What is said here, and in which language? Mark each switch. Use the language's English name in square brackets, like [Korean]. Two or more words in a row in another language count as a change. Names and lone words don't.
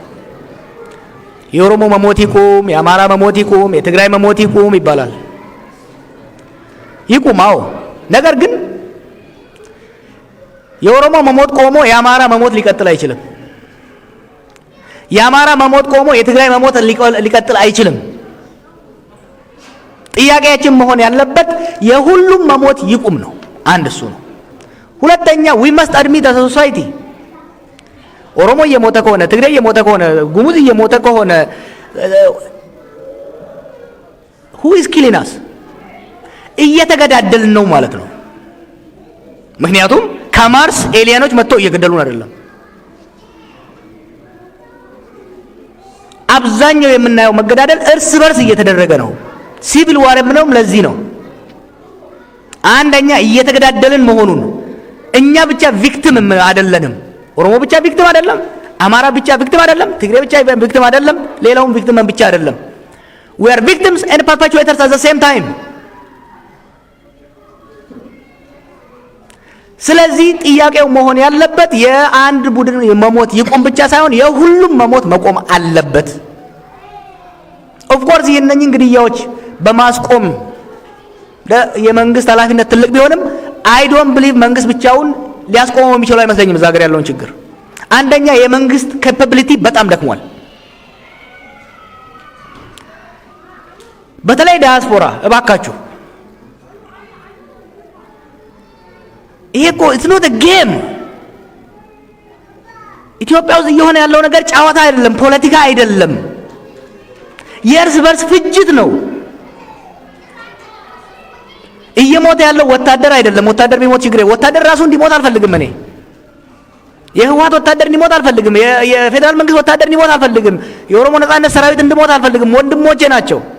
[Amharic] የኦሮሞ መሞት ይቁም፣ የአማራ መሞት ይቁም፣ የትግራይ መሞት ይቁም ይባላል። ይቁማው። ነገር ግን የኦሮሞ መሞት ቆሞ የአማራ መሞት ሊቀጥል አይችልም። የአማራ መሞት ቆሞ የትግራይ መሞት ሊቀጥል አይችልም። ጥያቄያችን መሆን ያለበት የሁሉም መሞት ይቁም ነው። አንድ እሱ ነው። ሁለተኛ [English] we must admit as a society [Amharic] ኦሮሞ እየሞተ ከሆነ ትግሬ እየሞተ ከሆነ ጉሙዝ እየሞተ ከሆነ [English] who is killing us [Amharic] እየተገዳደልን ነው ማለት ነው። ምክንያቱም ከማርስ ኤሊያኖች መጥተው እየገደሉን አይደለም። አብዛኛው የምናየው መገዳደል እርስ በርስ እየተደረገ ነው። [English] civil war [Amharic] የምንለው ለዚህ ነው። አንደኛ እየተገዳደልን መሆኑን እኛ ብቻ ቪክቲም አይደለንም። ኦሮሞ ብቻ ቪክቲም አይደለም፣ አማራ ብቻ ቪክቲም አይደለም፣ ትግሬ ብቻ ቪክቲም አይደለም፣ ሌላውም ቪክቲም ብቻ አይደለም። [English] we are victims and perpetrators at the same time። [Amharic] ስለዚህ ጥያቄው መሆን ያለበት የአንድ ቡድን መሞት ይቆም ብቻ ሳይሆን የሁሉም መሞት መቆም አለበት። [English] of course [Amharic] የነኚህ ግድያዎች በማስቆም የመንግስት ኃላፊነት ትልቅ ቢሆንም [English] I don't believe [Amharic] መንግስት ብቻውን ሊያስቆመው የሚችለው አይመስለኝም። እዛ ሀገር ያለውን ችግር አንደኛ የመንግስት ካፓቢሊቲ በጣም ደክሟል። በተለይ ዳያስፖራ እባካችሁ ይሄ እኮ [English] it's not a game። [Amharic] ኢትዮጵያ ውስጥ እየሆነ ያለው ነገር ጨዋታ አይደለም፣ ፖለቲካ አይደለም፣ የእርስ በርስ ፍጅት ነው። እየሞተ ያለው ወታደር አይደለም። ወታደር ቢሞት ችግር ወታደር ራሱ እንዲሞት አልፈልግም። እኔ የህወሓት ወታደር እንዲሞት አልፈልግም። የፌደራል መንግስት ወታደር እንዲሞት አልፈልግም። የኦሮሞ ነጻነት ሰራዊት እንዲሞት አልፈልግም። ወንድሞቼ ናቸው።